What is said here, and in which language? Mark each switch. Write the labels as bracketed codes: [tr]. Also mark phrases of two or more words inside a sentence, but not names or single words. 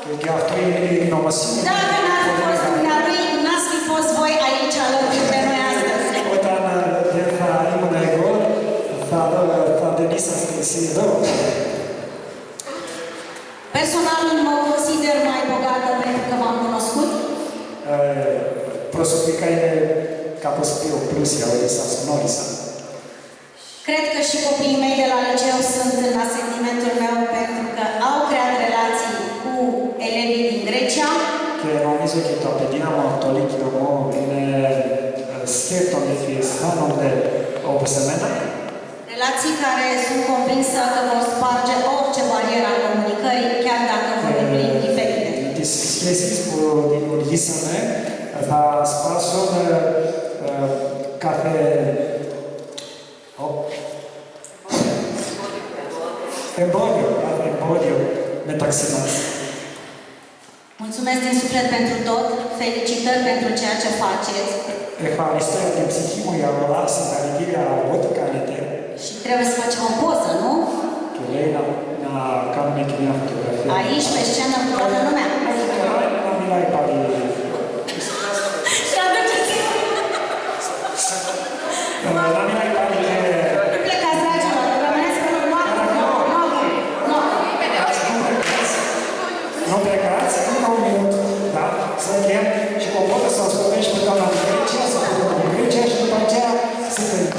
[el] αυτό είναι η ονομασία. [ro] Dacă n-ar fi fost dumnealui, n-ați fi fost voi aici alături de noi astăzi. [el] Όταν δεν θα ήμουν εγώ, θα δεν ήσασταν εσύ εδώ. [ro] Personal mă consider mai bogată pentru că v-am cunoscut. [el] Προσωπικά είναι κάπως πιο πλούσια ότι σας γνώρισα. [ro] Cred că și copiii mei de la liceu sunt în asentimentul meu pentru că au creat relații cu elevii din Grecia. [el] Και νομίζω και τα παιδιά μου από το Λύκειο μου είναι, σκέφτονται και αισθάνονται όπως εμένα. [ro] Relații care sunt convinsă că vor sparge orice barieră a comunicării, chiar dacă vorbim limbi diferite. [el] Τις σχέσεις που δημιουργήσαμε θα σπάσουν κάθε εμπόδιο μεταξύ μας. [ro] Mulțumesc din suflet pentru tot, felicitări pentru ceea ce faceți. [el] Ευχαριστώ από την ψυχή μου για όλα, συγχαρητήρια για ό,τι κάνετε. [ro] Și trebuie să facem o poză, nu? [el] Και λέει να κάνουμε και μια φωτογραφία. [ro] Aici, pe scenă, cu toată lumea. [el] Να μιλάει πάλι. [ro] Și aduceți! [el] Να μιλάει πάλι και... [ro] Nu plecați, dragilor, rămâneți pe noapte. Nu plecați, încă un minut, da? Să chem și cu o poză să o spunem și pe doamna din Grecia, să putem din Grecia și după aceea să vedem.